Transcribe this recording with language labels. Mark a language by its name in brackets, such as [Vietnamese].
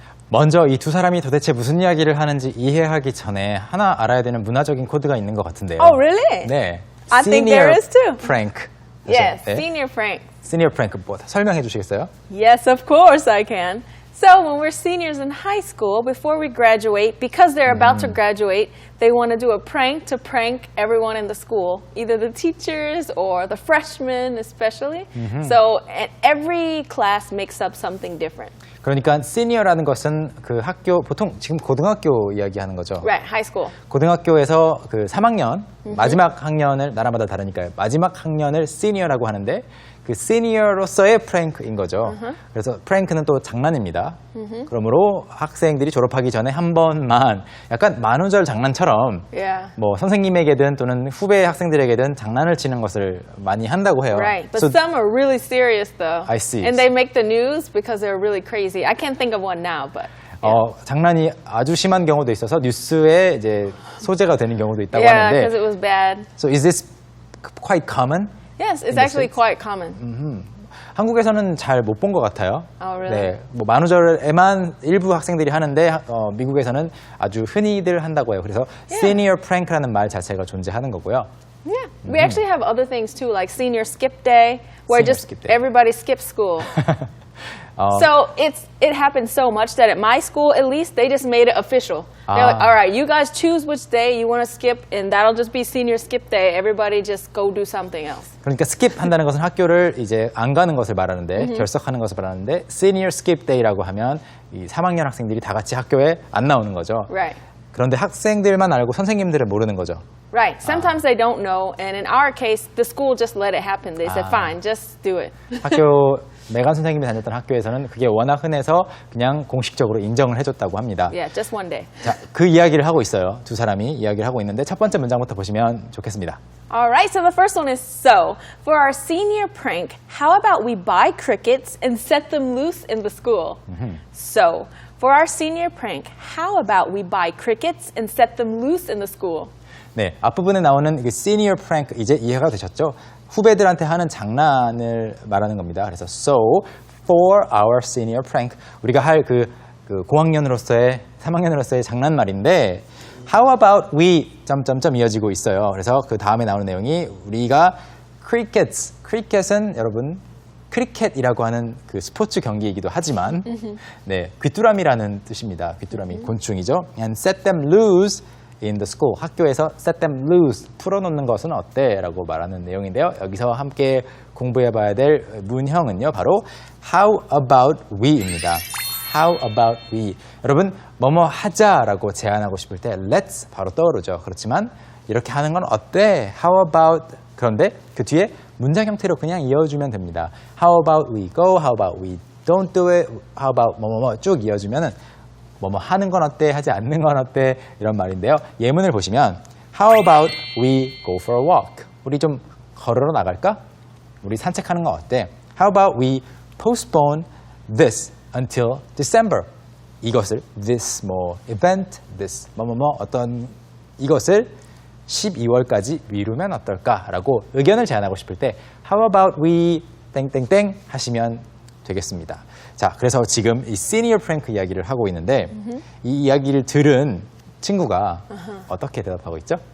[Korean] 먼저 이 두 사람이 도대체 무슨 이야기를 하는지 이해하기 전에 하나 알아야 되는 문화적인 코드가 있는 것 같은데요. [English] Oh, really? [Korean] 네. [English] I think there is too. prank. Yes, [Korean] 네. [English] senior prank. [Korean] senior prank 뭐 설명해 주시겠어요? [English] Yes, of course I can. So when we're seniors in high school, before we graduate, because they're about to graduate, they want to do a prank to prank everyone in the school, either the teachers or the freshmen especially. So every class makes up something different. [Korean] 그러니까 senior라는 것은 그 학교 보통 지금 고등학교 이야기하는 거죠. [English] Right, high school. [Korean] 고등학교에서 그 3학년 마지막 학년을 나라마다 다르니까요. 마지막 학년을 senior라고 하는데 그 senior로서의 프랭크인 거죠. 그래서 프랭크는 또 장난입니다. 그러므로 학생들이 졸업하기 전에 한 번만 약간 만우절 장난처럼 [English] Yeah. [Korean] 뭐 선생님에게든 또는 후배 학생들에게든 장난을 치는 것을 많이 한다고 해요. [English] Right, but So some are really serious though. I see. And they make the news because they're really crazy. I can't think of one now, but [Korean] 장난이 아주 심한 경우도 있어서 뉴스에 이제 소재가 되는 경우도 있다고 [English] yeah, because [Korean] 하는데 [English] it was bad. So is this quite common? Yes, it's the actually States? quite common. [Korean] 한국에서는 잘 못 본 것 같아요. [English] Oh, really? [Korean] 네, 뭐 만우절에만 일부 학생들이 하는데 미국에서는 아주 흔히들 한다고 해요. 그래서 senior prank라는 말 자체가 존재하는 거고요. [English] Yeah. We actually have other things too, like senior skip day, where Senior just skip day. everybody skips school. So it happens so much that at my school, at least, they just made it official. They're like, all right, you guys choose which day you want to skip, and that'll just be senior skip day. Everybody just go do something else. [Korean] 그러니까 skip 한다는 것은 학교를 이제 안 가는 것을 말하는데 결석하는 것을 말하는데 senior skip day라고 하면 이 3학년 학생들이 다 같이 학교에 안 나오는 거죠. [English] Right. [Korean] 그런데 학생들만 알고 선생님들은 모르는 거죠. [English] Right. Sometimes they don't know, and in our case, the school just let it happen. They said, fine, just do it. [Korean] 학교 매간 선생님이 다녔던 학교에서는 그게 워낙 흔해서 그냥 공식적으로 인정을 해줬다고 합니다. [English] Yeah, just one day. [Korean] 자, 그 이야기를 하고 있어요. 두 사람이 이야기를 하고 있는데 첫 번째 문장부터 보시면 좋겠습니다. [English] All right, so the first one is so. For our senior prank, how about we buy crickets and set them loose in the school? So, for our senior prank, how about we buy crickets and set them loose in the school? [Korean] 네, 앞부분에 나오는 그 senior prank 이제 이해가 되셨죠? 후배들한테 하는 장난을 말하는 겁니다. 그래서 [English] so for our senior prank [Korean] 우리가 할 그 고학년으로서의 3학년으로서의 장난말인데 [English] how about we [Korean] 점점점 이어지고 있어요. 그래서 그 다음에 나오는 내용이 우리가 cricket은 여러분 크리켓이라고 하는 그 스포츠 경기이기도 하지만 네, 귀뚜라미라는 뜻입니다. 귀뚜라미 곤충이죠. [English] And set them loose in the school. [Korean] 학교에서 [English] set them loose, [Korean] 풀어놓는 것은 어때? 라고 말하는 내용인데요. 여기서 함께 공부해봐야 될 문형은요. 바로 how about we입니다. [English] How about we. [Korean] 여러분, 뭐뭐 하자라고 제안하고 싶을 때 let's 바로 떠오르죠. 그렇지만 이렇게 하는 건 어때? How about 그런데 그 뒤에 문장 형태로 그냥 이어주면 됩니다. [English] How about we go? How about we don't do it? [Korean] How about 뭐뭐뭐 쭉 이어주면은 뭐뭐 하는 건 어때? 하지 않는 건 어때? 이런 말인데요. 예문을 보시면 [English] How about we go for a walk? [Korean] 우리 좀 걸으러 나갈까? 우리 산책하는 건 어때? [English] How about we postpone this until December? [Korean] 이것을 this 뭐 event, this 뭐뭐뭐 어떤 이것을 12월까지 미루면 어떨까라고 의견을 제안하고 싶을 때 How about we 땡땡땡 하시면 되겠습니다. 자, 그래서 지금 이 senior prank 이야기를 하고 있는데 이 이야기를 들은 친구가 어떻게 대답하고 있죠?